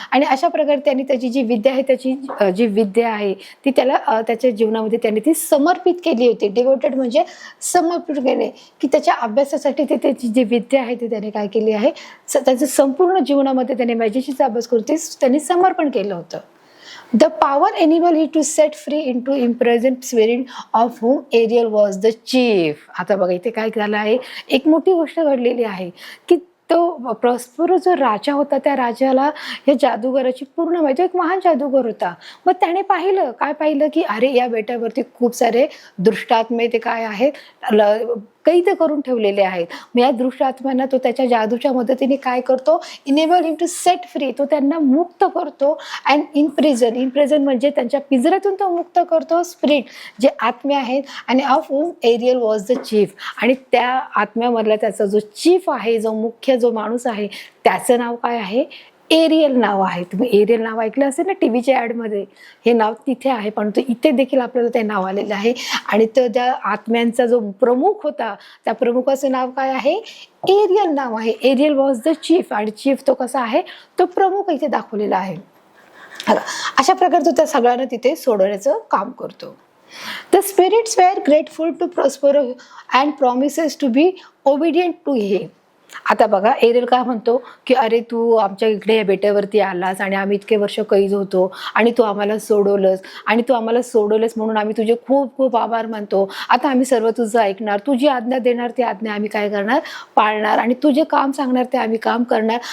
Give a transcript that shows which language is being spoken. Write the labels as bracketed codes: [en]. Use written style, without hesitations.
[mr] आणि अशा प्रकारे त्यांनी त्याची जी विद्या आहे, त्याची जी विद्या आहे ती त्याला त्याच्या जीवनामध्ये त्यांनी ती समर्पित केली होती. डिवोटेड म्हणजे समर्पित केले, की त्याच्या अभ्यासासाठी ते त्याची जी विद्या आहे ती त्याने काय केली आहे, त्याचं संपूर्ण जीवनामध्ये त्याने मॅजिकचा अभ्यास करून ते त्यांनी समर्पण केलं होतं. [en] The power enabled him to set free into imprisoned spirit of whom Ariel was the chief. [mr] आता बघा इथे काय झालं आहे, एक मोठी गोष्ट घडलेली आहे की तो प्रॉस्परो जो राजा होता, त्या राजाला या जादूगराची पूर्ण माहिती, एक महान जादूगर होता. मग त्याने पाहिलं, काय पाहिलं की अरे या बेटावरती खूप सारे दुष्टात्मे ते काय आहेत, कैद करून ठेवलेले आहेत. मग या दुष्टात्म्यांना तो त्याच्या जादूच्या मदतीने काय करतो, [en] enable him to set free, [mr] तो त्यांना मुक्त करतो. [en] and in prison [mr] म्हणजे त्यांच्या पिंजऱ्यातून तो मुक्त करतो स्पिरिट, जे आत्मे आहेत. आणि [en] of whom Ariel was the chief, [mr] आणि त्या आत्म्यामधला त्याचा जो चीफ आहे, जो मुख्य जो माणूस आहे, त्याचं नाव काय आहे, एरियल नाव आहे. तुम्ही एरियल नाव ऐकलं असेल ना टीव्हीच्या ॲडमध्ये, हे नाव तिथे आहे, पण तो इथे देखील आपल्याला ते नाव आलेलं आहे. आणि तो त्या आत्म्यांचा जो प्रमुख होता, त्या प्रमुखाचं नाव काय आहे, एरियल नाव आहे. [en] Ariel was the chief, [mr] आणि चीफ तो कसा आहे, तो प्रमुख इथे दाखवलेला आहे. अशा प्रकारे तो त्या सगळ्यांना तिथे सोडवण्याचं काम करतो. [en] The spirits were grateful to Prospero and promises to be obedient to him. [mr] आता बघा एरियल काय म्हणतो की अरे तू आमच्या इकडे या बेटावरती आलास आणि आम्ही इतके वर्ष कैद होतो आणि तू आम्हाला सोडवलंस म्हणून आम्ही तुझे खूप खूप आभार मानतो. आता आम्ही सर्व तुझं ऐकणार, तुझी आज्ञा देणार ती आज्ञा आम्ही काय करणार, पाळणार, आणि तुझे काम सांगणार ते आम्ही काम करणार.